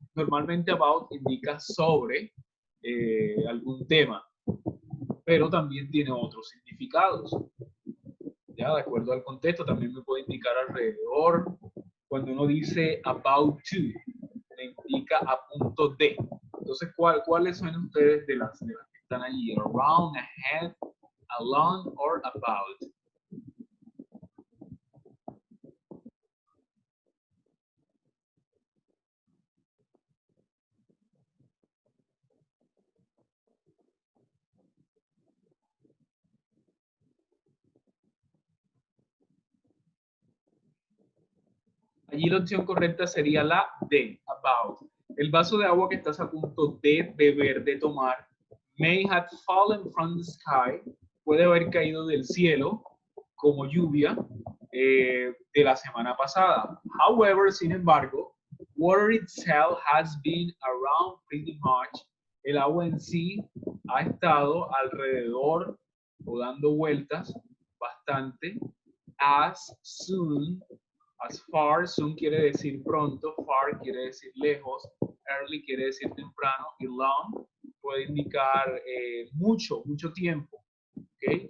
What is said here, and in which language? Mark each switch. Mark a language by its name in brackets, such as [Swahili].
[Spanish] Normalmente about indica sobre algún tema, pero también tiene otros significados. Ya, de acuerdo al contexto, también me puede indicar alrededor. Cuando uno dice about to, me indica a punto de. Entonces, ¿cuáles son ustedes de las que están allí? [English] Around, ahead, along, or about. [Spanish] Allí la opción correcta sería la D, about. El vaso de agua que estás a punto de beber, de tomar, may have fallen from the sky, puede haber caído del cielo como lluvia de la semana pasada. [English] However, sin embargo, water itself has been around pretty much. [Spanish] El agua en sí ha estado alrededor o dando vueltas bastante. As soon, as far, soon quiere decir pronto, far quiere decir lejos, early quiere decir temprano y long puede indicar mucho tiempo, ¿okay?